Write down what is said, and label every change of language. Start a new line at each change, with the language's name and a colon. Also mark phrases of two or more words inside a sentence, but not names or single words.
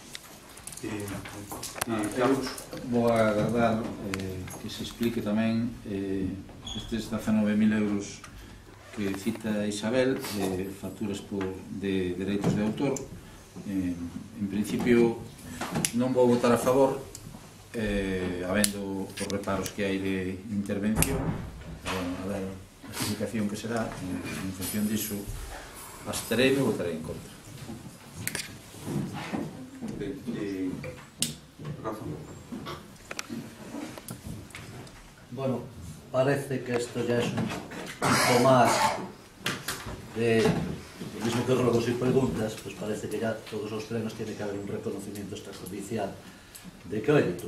Galician: Vou agardar que se explique tamén estes 19.000 euros que cita Isabel, facturas de dereitos de autor. En principio non vou votar a favor, habendo os reparos que hai de intervención, a ver a explicación que será, en función disso absterei e votarei en contra. Rafa.
Spanish: Bueno, parece que esto ya es un poco más de lo mismo que ruegos y preguntas, pues parece que ya todos los plenos tiene que haber un reconocimiento extrajudicial de crédito.